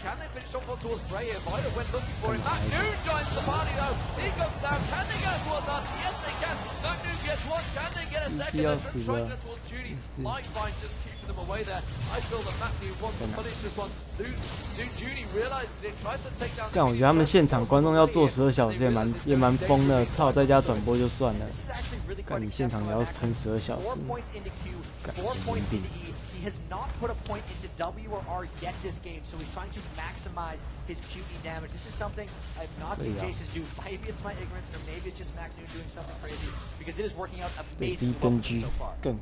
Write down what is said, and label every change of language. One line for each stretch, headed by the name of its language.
English: Can they finish off towards Prey here? Vita went looking for him. Mac Noon joins the party though. He comes down. Can they get towards Archie? Yes, they can. Mac Noon gets one. Can they get a second? They're trying to get towards Judy. Lifeline just keeping them away there. I feel that Mac Noon wants to punish this one. Judy realizes it, tries to take down.
Chinese: 但我觉得他们现场观众要做12小时也蛮疯的，操，在家转播就算了。干你现场也要撑12小时。干神经病。
English: He has not put a point into W or R yet this game, so he's trying to maximize his QE damage. This is something I've not seen Jaces do. Maybe it's my ignorance, or maybe it's just Mac Noon doing something crazy, because it is working out amazing so far.